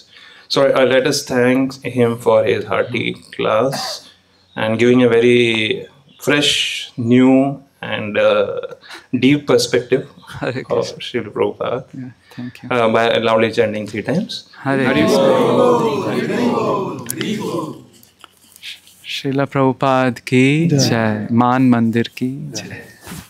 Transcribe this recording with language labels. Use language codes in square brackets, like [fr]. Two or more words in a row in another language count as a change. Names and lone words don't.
[en] So let us thank him for his hearty class and giving a very fresh, new, and deep perspective Hare of Krishna. Srila Prabhupada Yeah, thank you. by loudly chanting 3 times. [hi] Hare Krishna. Srila Prabhupada ki jai. Man Mandir ki jai.